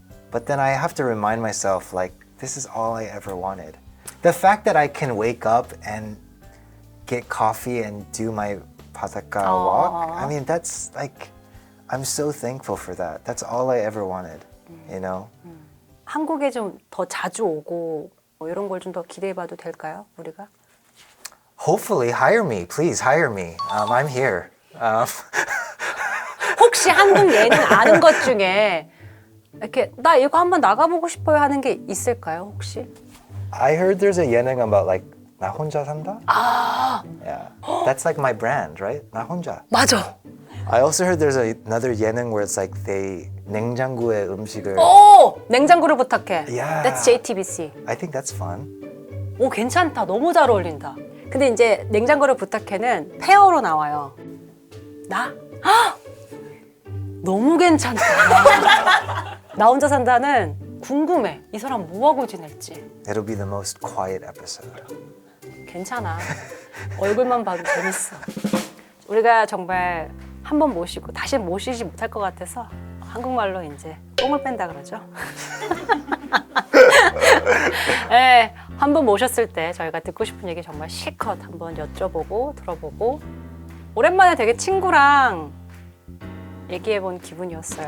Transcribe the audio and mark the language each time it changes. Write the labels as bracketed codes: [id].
[en] But then I have to remind myself, like, this is all I ever wanted. The fact that I can wake up and get coffee and do my 바닷가 walk, I mean, that's like, I'm so thankful for that. That's all I ever wanted, you know? [ko] 한국에 좀 더 자주 오고 뭐 이런 걸 좀 더 기대해봐도 될까요, 우리가? [en] Hopefully, hire me. Please hire me. I'm here. [ko] 혹시 한국 예능 아는 것 중에 이렇게 나 이거 한번 나가보고 싶어요 하는 게 있을까요, 혹시? [en] I heard there's a 예능 about like 나 혼자 산다. Yeah, that's like my brand, right? [ko] 나 혼자. 맞아. [en] I also heard there's another 예능 where it's like they [ko] 냉장고에 음식을. 오! 냉장고를 부탁해. [en] Yeah. That's JTBC. I think that's fun. [ko] 오, 괜찮다. 너무 잘 어울린다. 근데 이제 냉장고를 부탁해는 페어로 나와요. 나? 헉! 너무 괜찮다. 나 혼자 산다는 궁금해. 이 사람 뭐하고 지낼지. [en] It'll be the most quiet episode. [ko] 괜찮아. 얼굴만 봐도 재밌어. 우리가 정말 한 번 모시고 다시 모시지 못할 것 같아서 한국말로 이제 똥을 뺀다 그러죠. 네, 한 번 모셨을 때 저희가 듣고 싶은 얘기 정말 실컷 한번 여쭤보고 들어보고 오랜만에 되게 친구랑 얘기해본 기분이었어요.